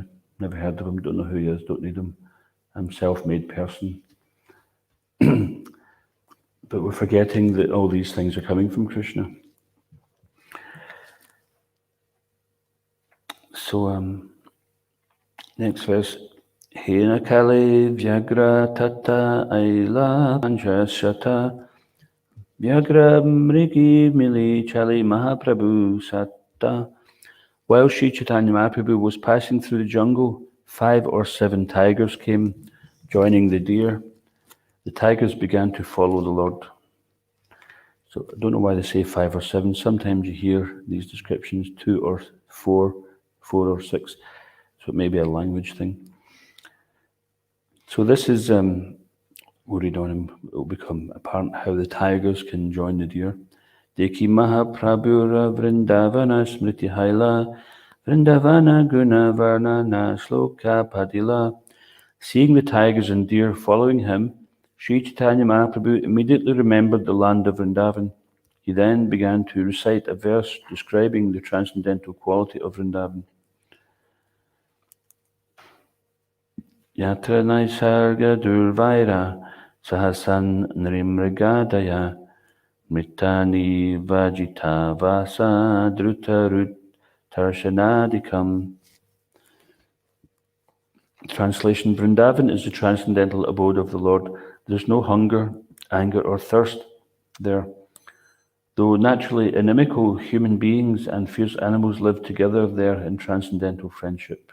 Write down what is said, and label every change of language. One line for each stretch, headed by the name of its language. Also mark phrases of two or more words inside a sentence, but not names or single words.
English: Never heard of him, don't know who he is, don't need him. I'm a self-made person. But we're forgetting that all these things are coming from Krishna. So, next verse.
Bangla: হেন কালে ব্যাঘ্র তথা আইল পাঁচ সাত ব্যাঘ্র মৃগী মিলি চলে মহাপ্রভু সাথ.
English: While Sri Chaitanya Mahaprabhu was passing through the jungle, 5 or 7 tigers came joining the deer, the tigers began to follow the Lord. So I don't know why they say 5 or 7. Sometimes you hear these descriptions 2 or 4, 4 or 6. So it may be a language thing. So this is, we'll read on and it will become apparent how the tigers can join the deer.
Bangla: দেখি মহাপ্রভুর বৃন্দাবন স্মৃতি হইল বৃন্দাবন গুণ বর্ণন শ্লোক পড়িল.
English: Seeing the tigers and deer following him, Sri Chaitanya Mahaprabhu immediately remembered the land of Vrindavan. He then began to recite a verse describing the transcendental quality of Vrindavan.
Sanskrit: यत्र नैसर्ग दुर्वैरा सहासन् नृमृगादय मृतानि वाजित वास द्रुतरुत् तर्षनादिकम्.
English: Translation: Vrindavan is the transcendental abode of the Lord. There is no hunger, anger, or thirst there. Though naturally inimical, human beings and fierce animals live together there in transcendental friendship.